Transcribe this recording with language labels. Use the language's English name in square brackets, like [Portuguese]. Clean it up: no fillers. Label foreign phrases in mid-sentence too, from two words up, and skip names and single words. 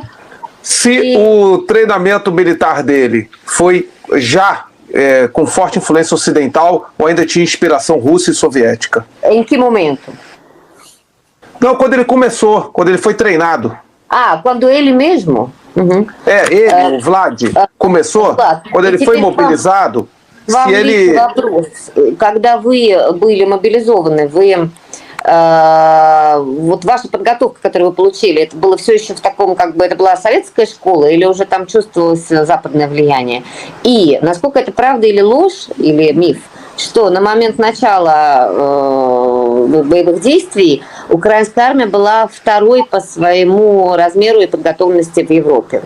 [Portuguese] Se o treinamento militar dele foi já com forte influência ocidental ou ainda tinha inspiração russa e soviética? Em que momento? Não, quando ele começou, quando ele foi treinado. Quando ele mesmo? Uhum. O Vlad, começou, quando ele foi mobilizado, se ele... [Russian] Когда вы были мобилизованы, вот ваша подготовка, которую вы получили, это было все еще в таком, это была советская школа, или уже там чувствовалось западное влияние? И насколько это правда или ложь, или миф, что на момент начала боевых действий украинская армия была второй по своему размеру и подготовленности в Европе.